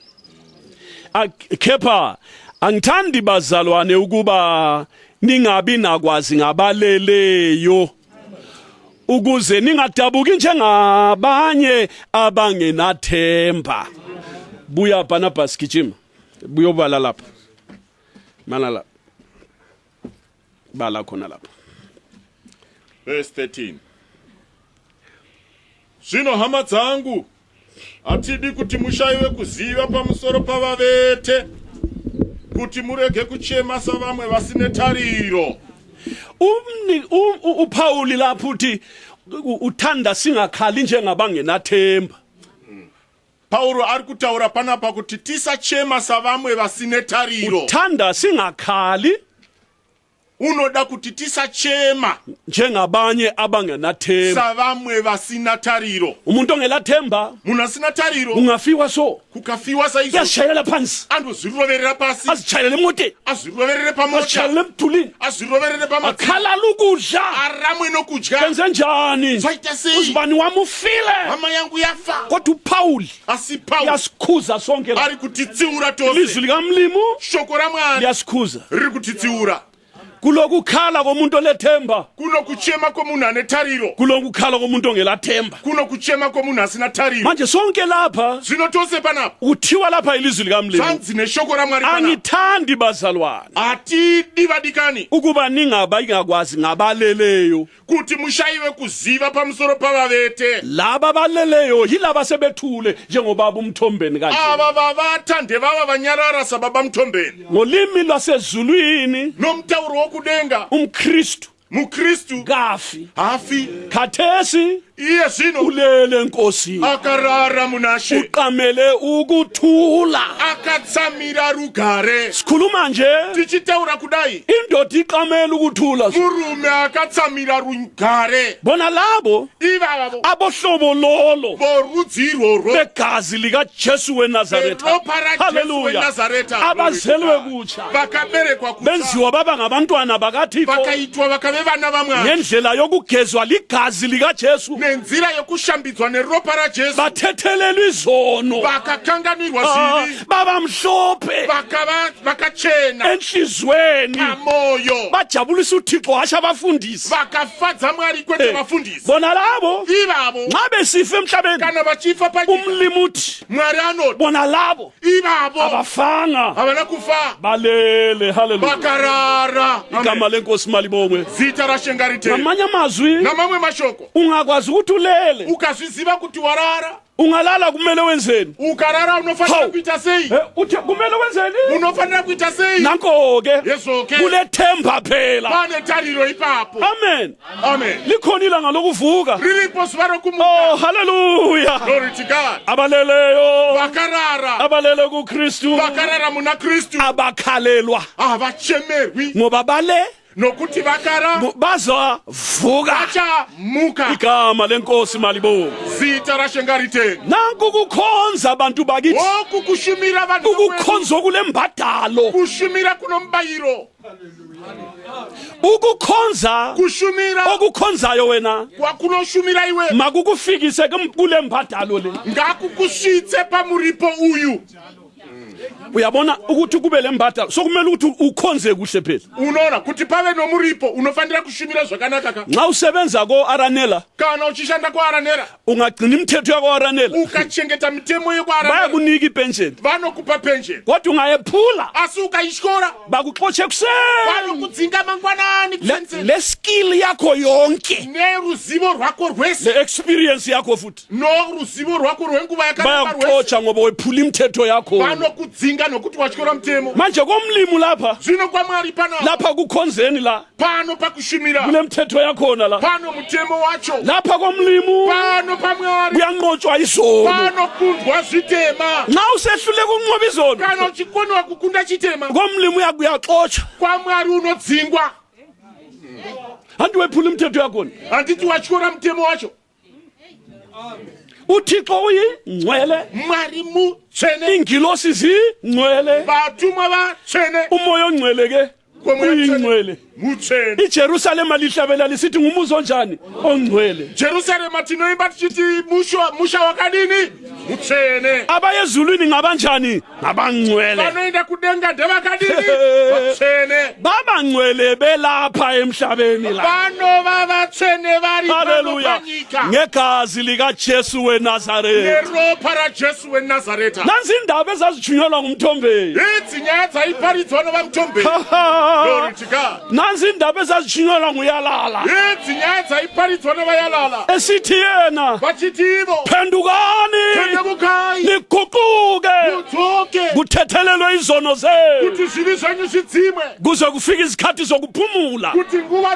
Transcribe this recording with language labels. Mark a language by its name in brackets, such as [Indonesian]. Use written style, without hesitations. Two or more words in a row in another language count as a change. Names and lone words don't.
[North Ndebele] Kepha angithandi bazalwane ukuba ningabi nakwazi ngabaleleyo ukuze ningadabuki njengabanye abangenathemba. Buya Barnabas gijima. Buyobala lapha. Mana lapha. Bala khona lapha. [English] Verse 13. [Shona] Zvino hama dzangu atidi kuti mushayiwe kuziva pamusoro pavavete kuti murege kuchema savamwe vasine tariro. [North Ndebele] uPauli lapho uthi uthanda singakhali njengabangenathemba. [Shona] Paulo ari kutaura panapa kuti tisachema savamwe vasine tariro. [North Ndebele] Uthanda singakhali [Shona] unoda kuti tisachema [North Ndebele] njengabanye abangenathemba. [Shona] savamwe vasina tariro. [North Ndebele] Umuntu ongelathemba [Shona] munhu asina tariro [North Ndebele] ungafiwa so. [Shona] kukafiwa saizvo [North Ndebele] Yashayela phansi. [Shona] andozviroverera pasi, [North Ndebele] Azitshayele emoteni. [Shona] azviroverere pamota, [North Ndebele] Azitshayele emdulini. [Shona] azviroverere pamata, [North Ndebele] Akhalala ukudla. [Shona] aramwe nokudya. [North Ndebele] Kenze njani? [Shona] Zwaita sei? [North Ndebele] Uzibani wami ufile. [Shona] Hama yangu yafa. [North Ndebele] Kodwa uPauli [Shona] Asi Paulo [North Ndebele] yasikhuza sonke la. [Shona] ari kutitsiura tose. [North Ndebele] Ilizwi likaMlimu [Shona] Shoko raMwari [North Ndebele] liyasikhuza. [Shona] riri kutitsiura. [North Ndebele] kulokukhala komuntu olethemba, [Shona] kunokuchema komunhu ane tariro, [North Ndebele] kulokukhala komuntu ongelathemba. [Shona] kunokuchema komunhu asina tariro. [North Ndebele] Manje sonke lapha [Shona] Zvino tose panapa [North Ndebele] uthiwa lapha ilizwi likamlimi, [Shona] zvanzi neshoko raMwari panapa, [North Ndebele] angithandi bazalwane [Shona] hatidi vadikani [North Ndebele] ukuba ningakwazi ngabaleleyo. [Shona] kuti mushayiwe kuziva pamusoro pavavete. [North Ndebele] Laba baleleyo yilaba sebethule njengobaba uMthombeni kanje. [Shona] Ava vavata ndevava vanyarara sababa Mthombeni. [North Ndebele] Ngolimi lwasezulwini [Shona] Nomtauro wokudenga [North Ndebele] umKristu [Shona] muKristu [North Ndebele] kafi, [Shona] hafi, [North Ndebele] khathesi [Shona] iye zvino [North Ndebele] ulele enkosini, [Shona] akarara munashe, [North Ndebele] uqamele ukuthula. [Shona] akatsamira rugare. [North Ndebele] Sikhuluma nje [Shona] Tichitaura kudai, [North Ndebele] indoda iqamele ukuthula. [Shona] murume akatsamira rugare. [North Ndebele] Bona labo [Shona] Ivavo [North Ndebele] abohlobo lolo [Shona] vorudzi irworwo [North Ndebele] begazi likaJesu weNazaretha, [Shona] veropa raJesu haleluya, weNazareta, [North Ndebele] abazelwe kutsha, [Shona] vakaberekwa kutsha, [North Ndebele] benziwa baba ngabantwana bakaThixo [Shona] vakaitwa vakave vana vaMwari [North Ndebele] ngendlela yokugezwa ligazi likaJesu, [Shona] nenzira yokushambidzwa neropa raJesu, [North Ndebele] bathethelelwa izono, [Shona] vakakanganirwa zvivi, [North Ndebele] baba mhlophe [Shona] vakachena [North Ndebele] enhlizweni, [Shona] pamoyo, [North Ndebele] bajabulisa uThixo hasha abafundisi. [Shona] vakafadza Mwari kwete vafundisi. [North Ndebele] Bona labo [Shona] Ivavo [North Ndebele] nxa besifa emhlabeni [Shona] kana vachifa panyika, [North Ndebele] umlimi uthi [Shona] Mwari anoti [North Ndebele] bona labo [Shona] ivavo [North Ndebele] abafanga [Shona] havana kufa, [North Ndebele] balele, haleluya, [Shona] vakarara. [North Ndebele] igama lenkosi malibongwe. [Shona] Zita rashenga ritei. [North Ndebele] Ngamanye amazwi [Shona] Namamwe mashoko, [North Ndebele] ungakwazi ukuthi ulele, [Shona] ukazviziva kuti warara, [North Ndebele] ungalala kumele wenzeni? [Shona] ukarara unofanira Hawu. kuita sei? [North Ndebele] Uthi kumele wenzeni? [Shona] Unofanira kuita sei? [North Ndebele] Nanko ke [Shona] Yeso-ke [North Ndebele] kulethemba phela. [Shona] pane tariro ipapo. Amen. Amen. [North Ndebele] Likhona ilanga lokuvuka. [Shona] Riripo zuva Oh, rokumuka. haleluya. [English] Glory to God. [North Ndebele] Abaleleyo, [Shona] Vakarara, [North Ndebele] abalele kuKristu, [Shona] vakarara muna Kristu, [North Ndebele] abakhalelwa [Shona] havachemerwi [North Ndebele] ngoba bale [Shona] nokuti vakara [North Ndebele] bazavuka. [Shona] vachamuka. [North Ndebele] Igama lenkosi malibongwe. [Shona] Zita rashenga ritei. [North Ndebele] Nanku kukhonza abantu bakithi, [Shona] Oku kushumira vanhu vamwe, [North Ndebele] ukukhonza kulembadalo, [Shona] kushumira kuno mubayiro, [North Ndebele] ukukhonza [Shona] kushumira [North Ndebele] okukhonzayo wena [Shona] kwakunoshumira iwe [North Ndebele] makukufikise kule mbadalo le. [Shona] ngakukusvitse pamuripo uyu. [North Ndebele] Uyabona ukuthi kube le mbadalo sokumele ukuthi ukhonze kuhle phela. [Shona] Unoona kuti pave nomuripo unofanira kushumira zvakanaka ka. [North Ndebele] Nxa usebenza ko-Aranela [Shona] Kana uchishanda kwaAranera, [North Ndebele] ungagcina imithetho yako-Aranela, [Shona] ukachengeta mitemo yekwaAranera, [North Ndebele] bayakunika ipensheni, [Shona] vanokupa pensheni. [North Ndebele] kodwa ungayephula [Shona] Asi ukaishora, [North Ndebele] bakuxotshe kuseni. [Shona] vanokudzinga mangwanani kusenseni. [North Ndebele] Le skill yakho yonke, [Shona] Neruzivo rwako rwese, [North Ndebele] le experience yakho futhi [Shona] noruzivo rwako rwenguva yakareba rwese, [North Ndebele] bayakuxotsha ngoba wephula imithetho yakho. [Shona] vanokudzinga nokuti watyora mutemo. [North Ndebele] Manje komlimi lapha [Shona] Zvino kwaMwari [North Ndebele] lapha kukhonzeni la [Shona] pano pakushumira, [North Ndebele] kule mithetho yakhona la, [Shona] pano mutemo wacho, [North Ndebele] lapha komlimu [Shona] pano paMwari, [North Ndebele] kuyanqotshwa izono. [Shona] pano kundwa zvitema. [North Ndebele] Nxa usehlule kunqoba izono [Shona] Kana uchikoniwa kukunda chitema, [North Ndebele] komlimu uyaxotsha, [Shona] kwaMwari unodzingwa. [North Ndebele] hanti wephula imithetho yakhona. [Shona] Handiti watyora mutemo wacho. [North Ndebele] uThixo uyingcwele, [Shona] Mwari mutsvene, [North Ndebele] ingilosi zingcwele, [Shona] vatumwa vatsvene, [North Ndebele] umoya ongcwele ke [Shona] Komoya [North Ndebele] uyingcwele. [Shona] mutsvene. [North Ndebele] iJerusalema lihlabela lisithi ngumuzi onjani? Ongcwele. [Shona] Jerusalema tinoimba tichiti musha wakadini? Mutsvene. [North Ndebele] Abayezulwini ngabanjani? Ngabangcwele. [Shona] Vanoenda kudenga ndevakadini? Vatsvene. [North Ndebele] Babangcwele belapha emhlabeni la. [Shona] Vanova vatsvene vari pano Haleluya. panyika, [North Ndebele] Ngegazi likaJesu weNazaretha. [Shona] neropa raJesu weNazareta. [North Ndebele] Nansi indaba ezazijunyelwa nguMthombeni. [Shona] Idzi nyaya dzaiparidzwa novaMthombeni. [English] Glory to God. [North Ndebele] Nansi indaba ezazijunyelwa nguYalala. [Shona] Idzi nyaya dzaiparidzwa novaYalala. [North Ndebele] Esithi yena, [Shona] Vachiti ivo, [North Ndebele] phendukani [Shona] tendemukai, [North Ndebele] niguquke [Shona] mudzoke, [North Ndebele] kuthethelelwe izono zenu [Shona] kuti zvivi zvenyu zvidzimwe, [North Ndebele] kuze kufika izikhathi zokuphumula, [Shona] kuti nguva